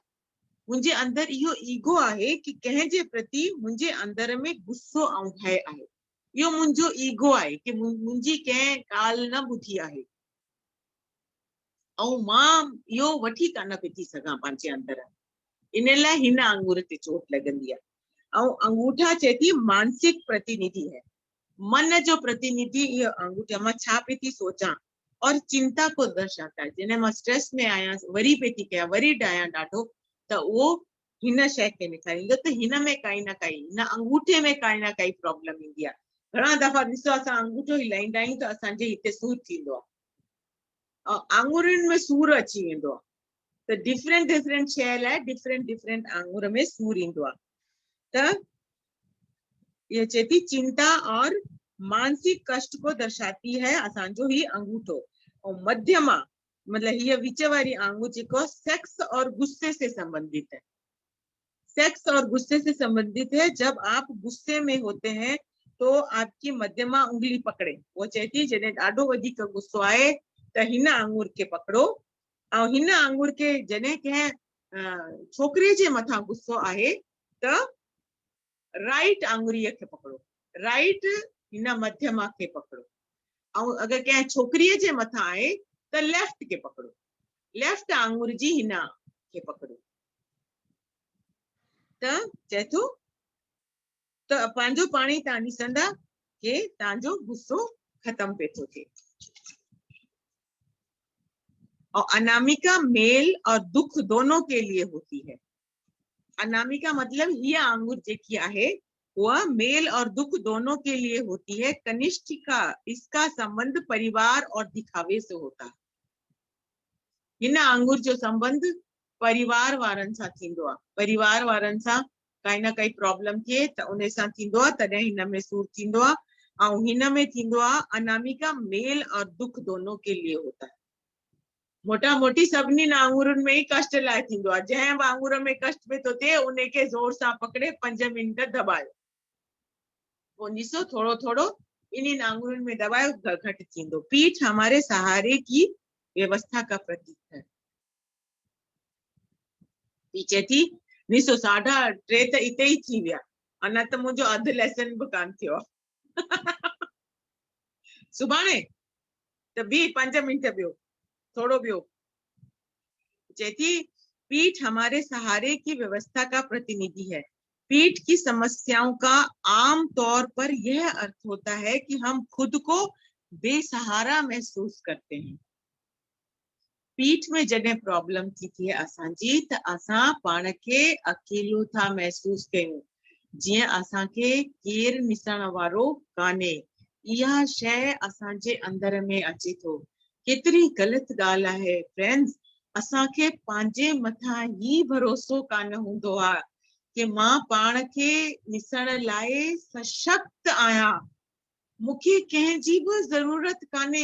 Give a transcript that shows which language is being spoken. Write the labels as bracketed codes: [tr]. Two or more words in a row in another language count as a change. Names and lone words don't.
[sd] मुंहिंजे अंदर इहो ईगो आहे कि कंहिंजे प्रति मुंहिंजे अंदर में गुस्सो ऐं भय आहे। इहो मुंहिंजो ईगो आहे कि मुंहिंजी कंहिं ॻाल्हि न ॿुधी आहे ऐं मां इहो वठी कान पई थी सघां पंहिंजे अंदर, इन लाइ हिन आंगूर ते चोट लॻंदी आहे। ऐं अंगूठा चए थी [hi] मानसिक प्रतिनिधि है, [sd] मन जो प्रतिनिधि इहो अंगूठा। मां छा पई थी सोचां [hi] और चिंता को दर्शाता है। [sd] जॾहिं मां स्ट्रेस में आहियां, वरी पई थी कयां, वरीड आहियां ॾाढो, त उहो हिन शइ खे ॾेखारींदो त हिन में काई न काई, हिन अंगूठे में काई न काई प्रॉब्लम ईंदी आहे। घणा दफ़ा ॾिसो असां अंगूठो हिलाईंदा आहियूं त असांजे हिते सूर थींदो आहे, आंगुरनि में सूर अची वेंदो आहे। त डिफरेंट शइ लाइ डिफरेंट आंगुर में सूर ईंदो आहे। त ये चए थी [hi] चिंता और मानसिक कष्ट को दर्शाती है [sd] असांजो ही अंगूठो। [hi] और मध्यमा मतलब ये विच वारी आंगुर जेको सेक्स और गुस्से से संबंधित है, सेक्स और गुस्से से संबंधित है। जब आप गुस्से में होते हैं तो आपकी मध्यमा उंगली पकड़े। [sd] वो चेती जने ॾाढो वधीक गुस्सो आए त हिन आंगुर के पकड़ो और हिन आंगुर के जने के छोकरे जे मथा गुस्सो आहे त [en] राइट आंगुरीअ [sd] खे पकड़ो, राइट हिन मध्यमा खे पकड़ो। और अगर कंहिं छोकरीअ जे मथा आहे त लेफ्ट खे पकड़ो, [en] लेफ्ट आंगुर [sd] जी हिन खे पकड़ो। त चए थो त पंहिंजो पाणी तव्हां ॾिसंदा कि तव्हांजो गुस्सो खत्म पे थो थिए। [hi] और अनामिका मेल और दुख दोनों के लिए होती है। अनामिका मतलब ये आंगुर जेकी आहे वह मेल और दुख दोनों के लिए होती है। कनिष्ठिका इसका संबंध परिवार और दिखावे से होता है। [sd] हिन आंगुर जो संबंध परिवार वारनि सां थींदो आहे। परिवार वारनि सां काई न काई प्रॉब्लम थिए त उन सां थींदो आहे, तॾहिं हिन में सूर थींदो आहे। [hi] ऐं हिन में थींदो आहे अनामिका मेल और दुख दोनों के लिए होता है। [sd] मोटा मोटी सभिनी आंगुरनि में ही कष्ट लाइ थींदो आहे। जंहिं बि आंगुर में कष्ट में थो थिए उन खे ज़ोर सां पकड़े 5 मिंट दबायो, पोइ ॾिसो थोरो थोरो इन्हीं आंगुरनि में दबायो घटि थींदो। [hi] पीठ हमारे सहारे की व्यवस्था का प्रतीक है। [sd] पीछे थी ॾिसो 3:30 त इते ई थी विया, अञा त मुंहिंजो अधु लेसन बि कान थियो आहे। सुभाणे त बि 5 मिंट ॿियो थोड़ो ॿियो। [hi] चेती पीठ हमारे सहारे की व्यवस्था का प्रतिनिधि है। पीठ की समस्याओं का आम तौर पर यह अर्थ होता है कि हम खुद को बेसहारा महसूस करते हैं। [sd] पीठ में जॾहिं प्रॉब्लम थी थिए असांजी त असां पाण खे अकेलो था महसूस कयूं, जीअं असांखे केरु ॾिसण वारो कान्हे। इहा शइ असांजे अंदर में अचे थो। केतिरी ग़लति ॻाल्हि आहे फ्रेंड्स। असांखे पंहिंजे मथां ई भरोसो कान हूंदो आहे कि मां पाण खे ॾिसण लाइ सशक्त आहियां, मूंखे कंहिंजी बि ज़रूरत कान्हे।